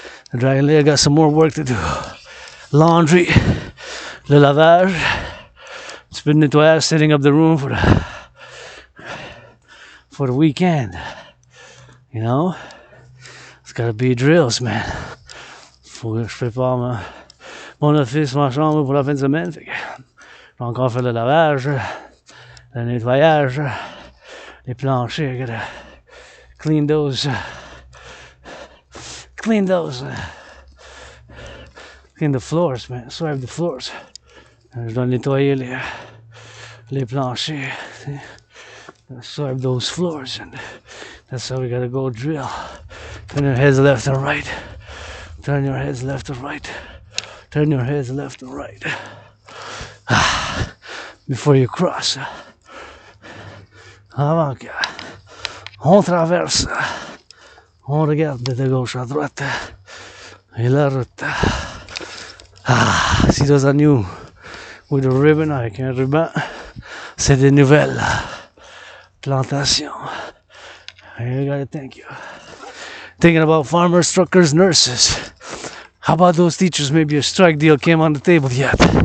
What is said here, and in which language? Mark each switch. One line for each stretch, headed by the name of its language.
English: The Dragon Lair got some more work to do. Laundry, le lavage. It's been nettoyage, setting up the room for the weekend. You know, it's gotta be drills, man.
French: Faut que je prépare mon office, ma chambre pour la fin de semaine. Fait que je vais encore faire le lavage, le nettoyage, les planchers.
English: I gotta clean those. Clean the floors, man. Swipe the floors.
French: Je dois nettoyer les planchers.
English: Swipe those floors, and that's how we gotta go drill. Turn your heads left and right. Turn your heads left and right. Turn your heads left and right. before you cross.
French: Avant que on traverse, on regarde de gauche à droite et la route.
English: See those are new with a ribbon
French: avec un ruban. C'est des nouvelles plantations.
English: I gotta thank you. Thinking about farmers, truckers, nurses. How about those teachers? Maybe a strike deal came on the table yet.